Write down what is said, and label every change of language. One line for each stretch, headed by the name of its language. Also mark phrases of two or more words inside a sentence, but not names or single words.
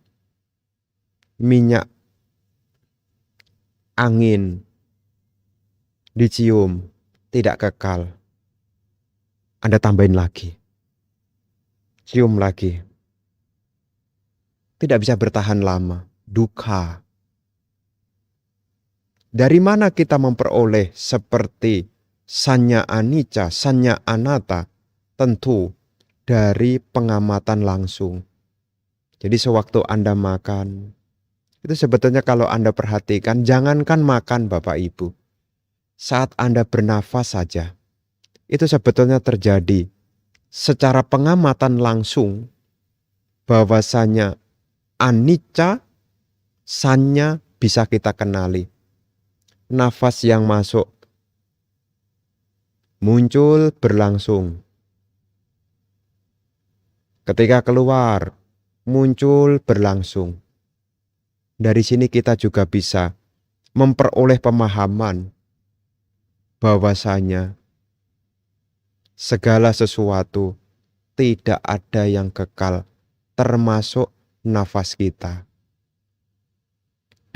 Indonesian: Minyak angin dicium, tidak kekal. Anda tambahin lagi. Cium lagi. Tidak bisa bertahan lama. Duka. Dari mana kita memperoleh seperti
Pali: sanya anicca, sanya anatta?
Indonesian: Tentu dari pengamatan langsung. Jadi sewaktu Anda makan, itu sebetulnya kalau Anda perhatikan, jangankan makan Bapak Ibu. Saat Anda bernafas saja, itu sebetulnya terjadi secara pengamatan langsung bahwasanya
Pali: anicca, sanya
Indonesian: bisa kita kenali. Nafas yang masuk, muncul berlangsung. Ketika keluar, muncul berlangsung. Dari sini kita juga bisa memperoleh pemahaman bahwasanya segala sesuatu tidak ada yang kekal, termasuk nafas kita.